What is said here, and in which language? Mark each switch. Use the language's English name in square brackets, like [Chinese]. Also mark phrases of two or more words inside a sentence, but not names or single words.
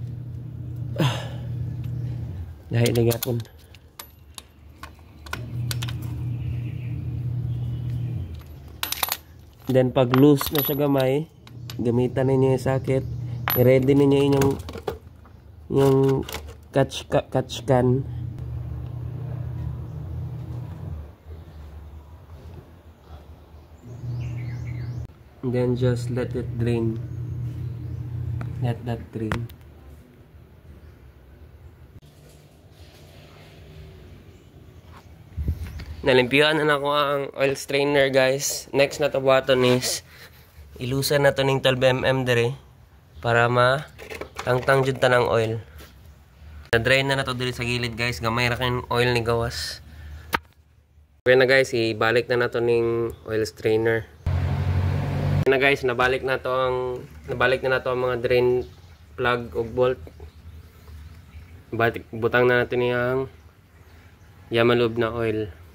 [Cebuano] Dahil nagyapon. Then pag loose na siya gamay, gamitan ninyo yung socket, i-ready ninyo yung [English] catch can. And then just let it drain. Let that drain. [Cebuano] Nalimpyuhan na ako ang [English] oil strainer [Cebuano] guys. Next na to buhaton is ilusan na to ng 12mm dire para tangtang jud tanang oil. Na-drain na to dire sa gilid guys. Gamay ra kay oil ni gawas. Okay na guys, ibalik na to ng [English] oil strainer. [Cebuano] Okay na guys, nabalik na to ang mga [English] drain plug [Cebuano] ug bolt. Butang na natin yung Yamaha Lube na oil.